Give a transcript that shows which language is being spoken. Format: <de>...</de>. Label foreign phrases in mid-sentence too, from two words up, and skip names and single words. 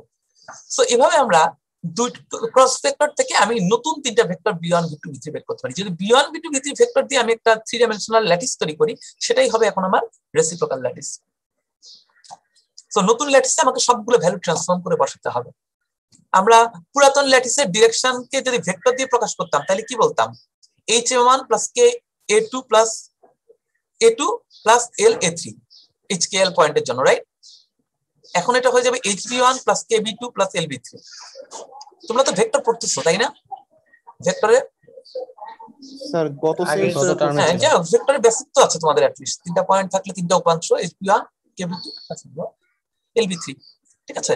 <bn>সো এভাবে আমরা দুই ক্রস ভেক্টর থেকে আমি নতুন তিনটা ভেক্টর B1 B2 B3 বের করতে পারি। যদি B1 B2 B3 ভেক্টর দিয়ে আমি একটা 3</bn> <en>dimensional lattice</en> <bn>তৈরি করি, সেটাই হবে এখন আমার</bn> <en>reciprocal lattice.</en> <bn>সো নতুন ল্যাটিসে আমাকে সবগুলো ভ্যালু ট্রান্সফর্ম করে বসাতে হবে। আমরা পুরাতন ল্যাটিসের ডিরেকশনকে যদি ভেক্টর দিয়ে প্রকাশ করতাম, তাহলে কি বলতাম?</bn> <en>HA1 plus K A2 plus A2 plus L A3, HKL</en> <bn>পয়েন্টের জন্য,</bn> <en>রাইট?</en> <bn>এখন এটা হয়ে যাবে</bn> <en>HB1 plus KB2 plus LB3।</en> <bn>তোমরা তো ভেক্টর পড়তেছো তাই না? ভেক্টরে স্যার গত সেমিস্টারে হ্যাঁ, যা ভেক্টরের বেসিক তো আছে তোমাদের,</bn> <en>at least</en> <bn>তিনটা পয়েন্ট থাকলে তিনটা উপাংশ HB1 KB2 LB3, ঠিক আছে?</bn>